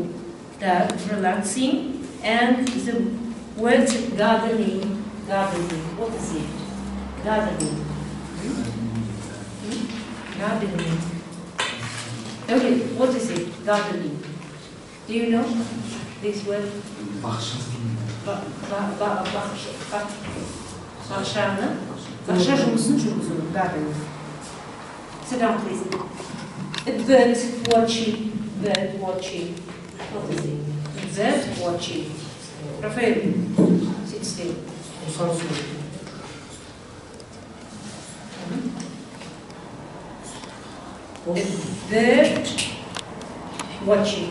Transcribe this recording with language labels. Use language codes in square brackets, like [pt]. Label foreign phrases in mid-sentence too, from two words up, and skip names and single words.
[en] That, relaxing, and the word gardening, what is it? Gardening. Gardening. Okay, what is it? Gardening. Do you know this word? [kk] Bahçe жұмысын жүргізу, [en] gardening. Sit down, please. Bird watching. What is it? Bird watching. Rafael, sit still. Bird watching.